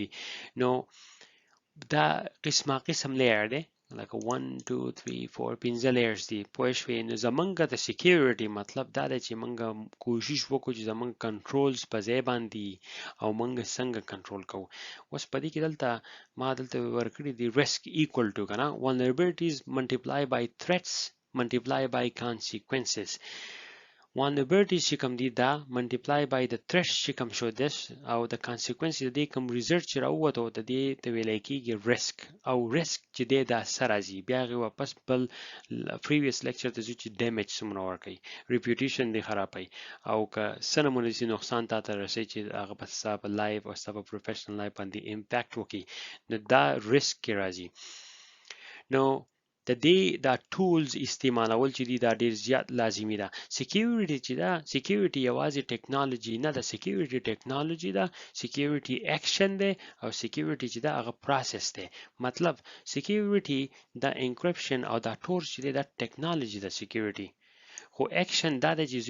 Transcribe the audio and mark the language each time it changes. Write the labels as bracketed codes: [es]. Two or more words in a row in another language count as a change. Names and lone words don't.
[ps] نو دا قسم لیر دی لکه 1 2 3 4 پنځه لیرز دي، پوه شوې. نو زمونږ د سیکیورټي مطلب دا دی چې مونږ کوشش وکړو چې زمونږ کنټرولز په ځای باندې او مونږ څنګه کنټرول کوو. اوس په دې کې دلته ما دلته ورکړي دي [en] risk equal to [ps] کنه [en] vulnerabilities multiply by threats multiply by consequences. [ps] vulnerabilities چې کوم دي دا [en] multiply by the threats [ps] چې کوم شو this او د consequence د دې کوم ریزلټ چې راووته د دې ته ویل کېږي risk او risk چې دی دا سره راځي بیا هغې واپس بل [en] previous lecture [ps] ته ځو چې damage څومره ورکوي reputation دی خرابوي او که څه نمونه داسې نقصان تا ته رسوي چې هغه په ستا په لایف او ستا په [en] professional life [ps] باندې امپیکټ وکړي نو دا risk کې راځي نو د دې دا ټولز استعمالول چې دي دا ډیر زیات لازمي ده سکیورټي چې دا سکیورټي یوازې ټیکنالوژي نه ده [en] security technology [ps] ده [en] security action [ps] ده او سکیورټي چې دا هغه پروسس ده مطلب سکیورټي دا انکریپشن او دا ټول چې دا ټیکنالوژي ده سکیورټي خو اکشن دا د چې زه